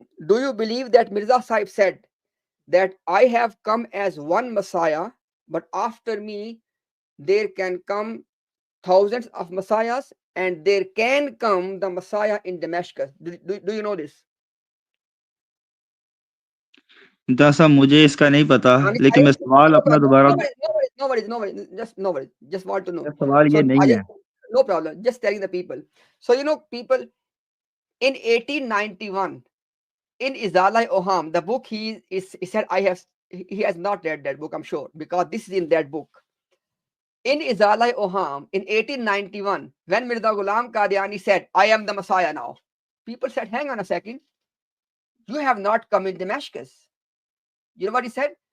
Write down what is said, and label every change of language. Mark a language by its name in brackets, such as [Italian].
[English] Do you believe that Mirza Sahib said that I have come as one Messiah, but after me there can come thousands of Messiahs, and there can come the Messiah in Damascus? Do you know this? [Urdu] صاحب مجھے اس کا نہیں پتا، لیکن میں سوال اپنا دوبارہ [English] No worries. Just want to know. [Urdu] سوال یہ نہیں ہے. [English] No problem. Just telling the people. So people, in 1891, in Izalai Oham, the book he said he has not read that book, I'm sure, because this is in that book. In Izalai Oham, in 1891, when Mirza Ghulam Qadiani said, I am the Messiah now, people said, hang on a second, you have not come in Damascus. You know what he said?